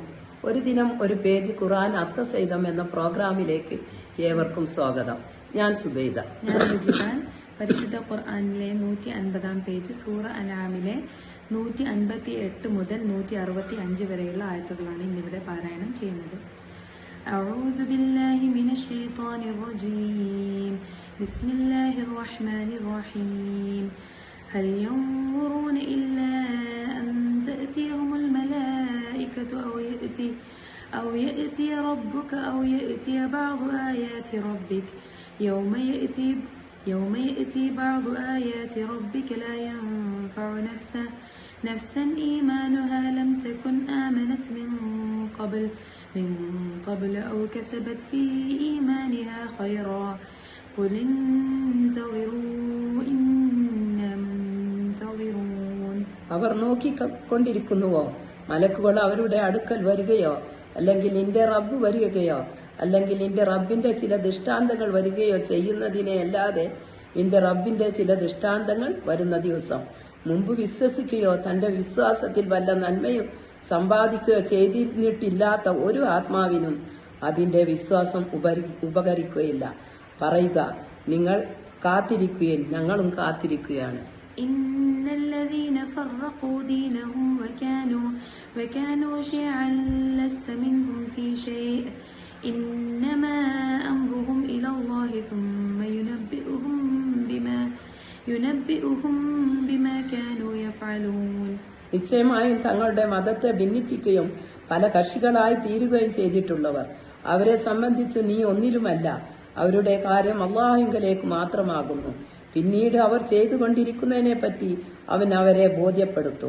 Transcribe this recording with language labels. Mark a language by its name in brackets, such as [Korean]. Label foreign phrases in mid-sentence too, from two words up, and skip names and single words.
[Malayalam] ഒരു ദിനം ഒരു പേജ് ഖുർആൻ അർത്ഥസഹിതം എന്ന പ്രോഗ്രാമിലേക്ക് ഏവർക്കും സ്വാഗതം. ഞാൻ സുബൈദ. ഞാൻ റുജിഹാൻ. പരിശുദ്ധ ഖുർആനിലെ 150 പേജ് സൂറ അനാമിലെ 158 മുതൽ 165 വരെയുള്ള ആയത്തുകളാണ് ഇന്നിവിടെ പാരായണം ചെയ്യുന്നത്. [Arabic] أعوذ بالله من الشيطان الرجيم. بسم الله الرحمن الرحيم. هل ينظرون إلا أن تأتيهم الملائكة أو يأتي ربك أو يأتي بعض آيات ربك يوم يأتي بعض آيات ربك لا ينفع نفسا إيمانها لم تكن آمنت من قبل أو كسبت في إيمانها خيرا قل انتظروا إنا منتظرون. [Malayalam] അവർ നോക്കിക്കൊണ്ടിരിക്കുന്നുവോ? മലക്കുകൾ അവരുടെ അടുക്കൽ വരികയോ, അല്ലെങ്കിൽ നിന്റെ റബ്ബ് വരികയോ, അല്ലെങ്കിൽ നിന്റെ റബ്ബിന്റെ ചില ദൃഷ്ടാന്തങ്ങൾ വരികയോ ചെയ്യുന്നതിനെ അല്ലാതെ നിന്റെ റബ്ബിന്റെ ചില ദൃഷ്ടാന്തങ്ങൾ വരുന്ന ദിവസം മുമ്പ് വിശ്വസിക്കുകയോ തന്റെ വിശ്വാസത്തിൽ വല്ല നന്മയും സമ്പാദിക്കുകയോ ചെയ്തിരുന്നിട്ടില്ലാത്ത ഒരു ആത്മാവിനും അതിന്റെ വിശ്വാസം ഉപകരിക്കുകയില്ല. പറയുക, നിങ്ങൾ കാത്തിരിക്കുകയും ഞങ്ങളും കാത്തിരിക്കുകയാണ്. [Arabic] إن الذين فرقوا دينهم وكانوا شيعا لست منهم في شيء إنما أمرهم إلى الله ثم ينبئهم بما كانوا يفعلون. [Malayalam] നിശ്ചയമായും തങ്ങളുടെ മതത്തെ ഭിന്നിപ്പിക്കുകയും പല കക്ഷികളായി തീരുകയും ചെയ്തിട്ടുള്ളവർ അവരെ സംബന്ധിച്ച് നീ ഒന്നിലുമല്ല. അവരുടെ കാര്യം അല്ലാഹുവിങ്കലേക്ക് മാത്രമാകുന്നു. പിന്നീട് അവർ ചെയ്തുകൊണ്ടിരിക്കുന്നതിനെ പറ്റി അവൻ അവരെ ബോധ്യപ്പെടുത്തും.